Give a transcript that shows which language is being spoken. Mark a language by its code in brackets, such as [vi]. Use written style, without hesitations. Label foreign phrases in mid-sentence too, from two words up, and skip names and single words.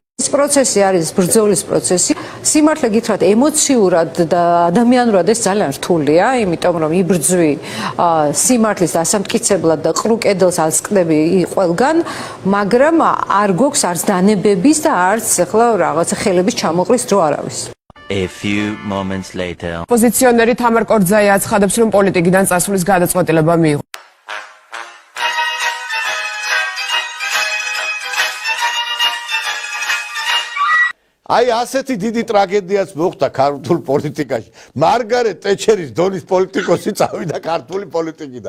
[ka] ეს პროცესი არის ბრძოლის პროცესი. სიმართლე გითხრათ, ემოციურად და ადამიანურად ეს ძალიან რთულია, იმიტომ რომ იბრძვი სიმართლის დასამტკიცებლად და ყრუ კედელს ალსკდები ყველგან, მაგრამ არ გვაქვს არც დანებების და არც ახლა რაღაცა ხელების ჩამოყრის დრო არ არის. [en] A few moments later. [ka] Პოზიციონერი თამარ კორძაია აცხადებს, რომ პოლიტიკიდან წასვლის გადაწყვეტილება მიიღო. აი ასეთი დიდი ტრაგედიაც მოხდა ქართულ პოლიტიკაში. მარგარეტ ტეჩერის დონის პოლიტიკოსი წავიდა ქართული პოლიტიკიდან.